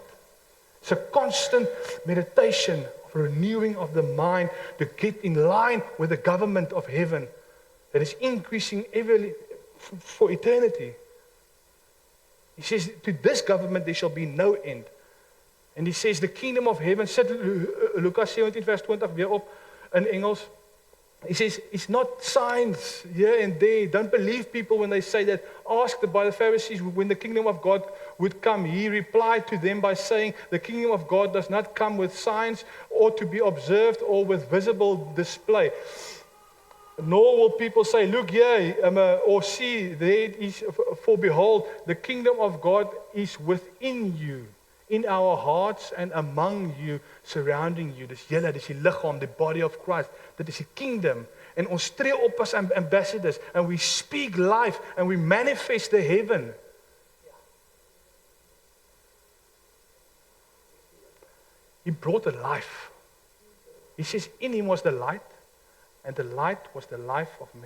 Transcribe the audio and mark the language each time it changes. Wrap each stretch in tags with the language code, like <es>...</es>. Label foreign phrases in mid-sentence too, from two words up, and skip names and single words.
<en>It's a constant meditation of renewing of the mind to get in line with the government of heaven that is increasing for eternity. He says, to this government there shall be no end. And he says, the kingdom of heaven,</en> <af>sit Lucas 17 vers 20 weer op in Engels.</af> <en>He says, it's not signs here and there. Don't believe people when they say that. Asked by the Pharisees when the kingdom of God would come. He replied to them by saying, the kingdom of God does not come with signs or to be observed or with visible display. Nor will people say, look here, or see, there it is, for behold, the kingdom of God is within you, in our hearts and among you, surrounding you.</en> <af>Dis julle, dis die liggaam,</af> <en>the body of Christ.</en> <af>Dit is die kingdom. En ons tree op as</af> <en>ambassadors, and we speak life, and we manifest the heaven. He brought a life. He says, in him was the light, and the light was the life of men.</en>